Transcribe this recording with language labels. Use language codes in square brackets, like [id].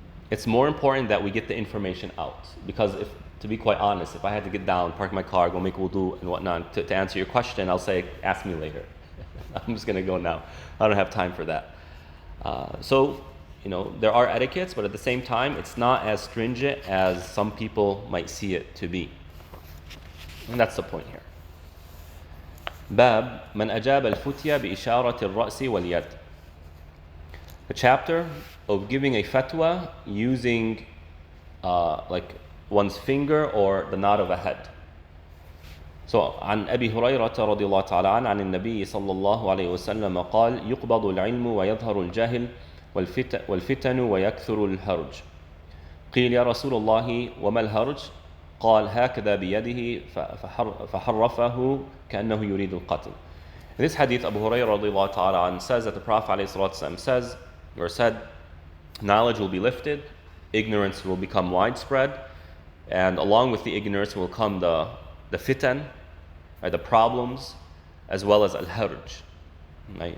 [en] It's more important that we get the information out, because to be quite honest, if I had to get down, park my car, go make wudu and whatnot to answer your question, I'll say, ask me later. I'm just going to go now. I don't have time for that. So, there are etiquettes, but at the same time, it's not as stringent as some people might see it to be. And that's the point here. [ar] باب من أجاب الفتية بإشارة الرأس واليد. [en] The chapter of giving a fatwa using like one's finger or the nod of a head. [ar] So عن أبي هريرة رضي الله تعالى عنه عن النبي صلى الله عليه وسلم قال يقبض العلم ويظهر الجهل والفتن ويكثر الهرج. قيل يا رسول الله وما الهرج؟ قال هكذا بيده فحرفه كأنه يريد القتل. [en] In this hadith, Abu Hurairah [ar] رضي الله تعالى عنه [en] says that the Prophet [ar] عليه الصلاة والسلام [en] said, knowledge will be lifted, ignorance will become widespread, and along with the ignorance will come the fitan, right, the problems, as well as al-harj. Right?